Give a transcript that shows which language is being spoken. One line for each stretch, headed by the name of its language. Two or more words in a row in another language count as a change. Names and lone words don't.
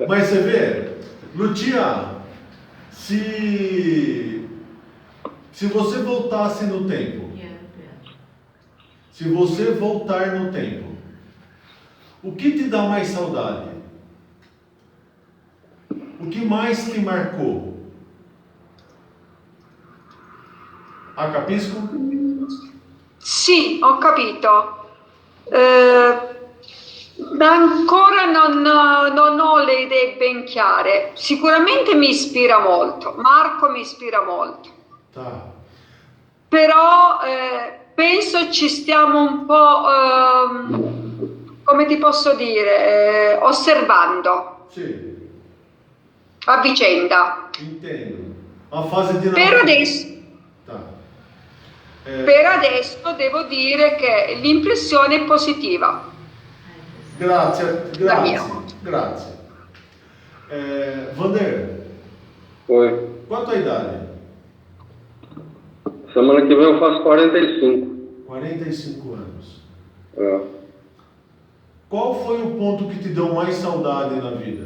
Portuguese: Mas você vê, Lutia, se você voltasse no tempo, se você voltar no tempo, o que te dá mais saudade? O que mais te marcou?
Italian: Ha capisco? Sì, ho capito. Ancora non ho le idee ben chiare. Sicuramente mi ispira molto. Marco mi ispira molto.
Portuguese: Tá.
Italian: Però penso ci stiamo un po', come ti posso dire, osservando Sì, a vicenda.
Portuguese: entendo. Uma fase di
Italian: Per adesso,
Portuguese: Tá.
Italian: per adesso devo dire che l'impressione è positiva. Grazie, La mia. grazie.
Portuguese: Wander, Foi. qual a tua idade? Semana que vem eu faço 45. 45 anos. É. Qual foi o ponto que te deu mais saudade na vida?